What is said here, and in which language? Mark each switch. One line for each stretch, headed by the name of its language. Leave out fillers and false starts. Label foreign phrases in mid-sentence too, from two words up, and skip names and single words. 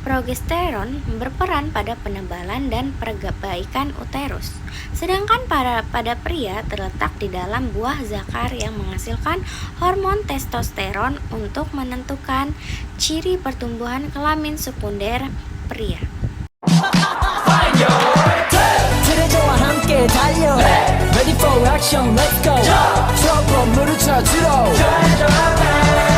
Indonesian: Progesteron berperan pada penebalan dan perbaikan uterus. Sedangkan pada pria terletak di dalam buah zakar yang menghasilkan hormon testosteron untuk menentukan ciri pertumbuhan kelamin sekunder pria.
Korean: 트레저와 함께 달려
English: Ready for action, let's go
Korean: 트러블 물을 찾으러